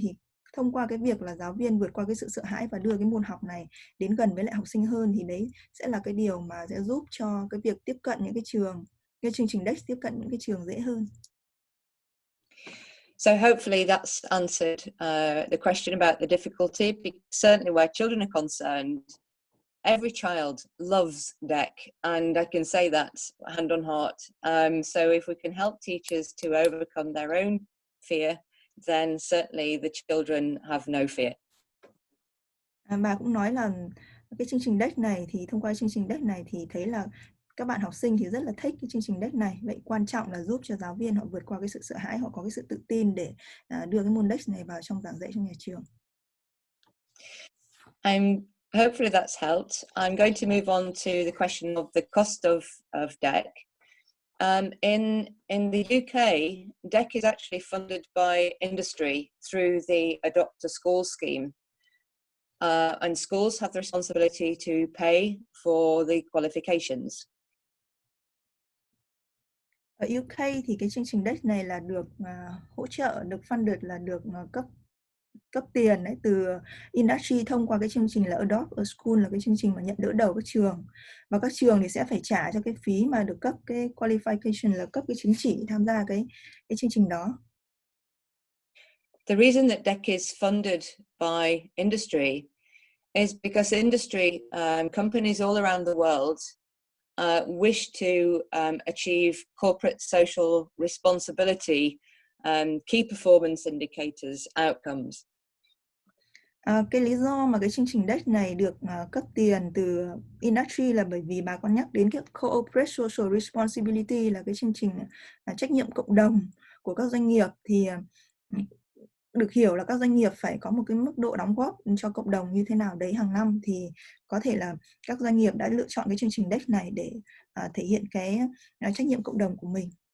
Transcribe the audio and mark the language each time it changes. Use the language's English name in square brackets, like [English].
[Vietnamese] Thì thông qua cái việc là giáo viên vượt qua cái sự sợ hãi và đưa cái môn học này đến gần với lại học sinh hơn, thì đấy sẽ là cái điều mà sẽ giúp cho cái việc tiếp cận những cái chương trình DEC tiếp cận những cái trường dễ hơn. [English] So hopefully that's answered the question about the difficulty, because certainly where children are concerned, every child loves DEC, and I can say that hand on heart. So if we can help teachers to overcome their own fear, then certainly the children have no fear. [Vietnamese] Bà cũng nói là cái chương trình DEC này thì thông qua chương trình DEC này thì thấy là các bạn học sinh thì rất là thích cái chương trình DEC này. Vậy quan trọng là giúp cho giáo viên họ vượt qua cái sự sợ hãi, họ có cái sự tự tin để đưa cái môn DEC này vào trong giảng dạy trong nhà trường. [English] Hopefully that's helped. I'm going to move on to the question of the cost of DEC. In the UK, DEC is actually funded by industry through the Adopt a School scheme. And schools have the responsibility to pay for the qualifications. [Vietnamese] Ở UK thì cái chương trình DEC này là được hỗ trợ, được funded, là được cấp tiền đấy từ industry thông qua cái chương trình là Adopt a School, là cái chương trình mà nhận đỡ đầu các trường, và các trường thì sẽ phải trả cho cái phí mà được cấp cái qualification, là cấp cái chứng chỉ tham gia cái chương trình đó. [English] The reason that DEC is funded by industry is because industry companies all around the world wish to achieve corporate social responsibility, key performance indicators, outcomes. [Vietnamese] Cái lý do mà cái chương trình DEC này được cấp tiền từ industry là bởi vì bà có nhắc đến cái corporate social responsibility, là cái chương trình trách nhiệm cộng đồng của các doanh nghiệp. Thì được hiểu là các doanh nghiệp phải có một cái mức độ đóng góp cho cộng đồng như thế nào đấy hàng năm, thì có thể là các doanh nghiệp đã lựa chọn cái chương trình DEX này để thể hiện cái trách nhiệm cộng đồng của mình.